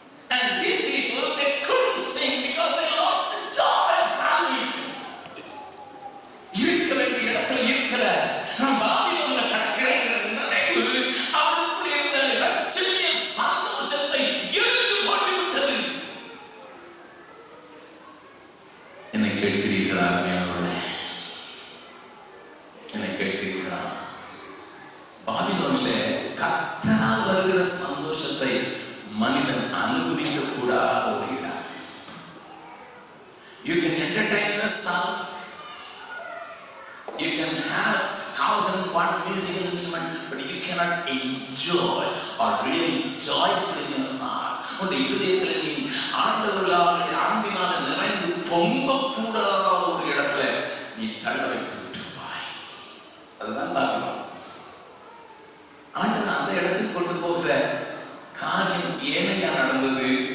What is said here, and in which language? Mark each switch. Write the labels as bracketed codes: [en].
[en] And these people, they couldn't sing because they lost the joy of salvation. [ta] இருக்க வேண்டிய இடத்துல இருக்கிற நான் பாபிலோன்ல கடக்கிறேன் நினைவு அவருக்குள்ள இருந்த லட்சிய சந்தோஷத்தை எடுத்து போட்டு விட்டது. என்னை கேட்கிறீர்களா அருமையானவர்களே? என்னை கேட்கிறீர்களா? பாபிலோனிலே கர்த்தரால் வருகிற சந்தோஷத்தை மனிதன் அனுபவிக்க கூடாத ஒரு இடம். [en] You can entertain yourself. You can have 1001 musical instrument, but you cannot enjoy or really joyful in your heart. [ta] உன்னுடைய இதயத்தில் நீ ஆண்டவர்களால் அன்பினால் நிறைந்து பொங்க கூடாத ஒரு இடத்துல நீ தள்ள வைத்து விட்டுருப்பாய். அதுதான் பாபிலோன். ஆண்டவன் அந்த இடத்துக்கு கொண்டு போகிற காரியம் ஏனையா நடந்தது?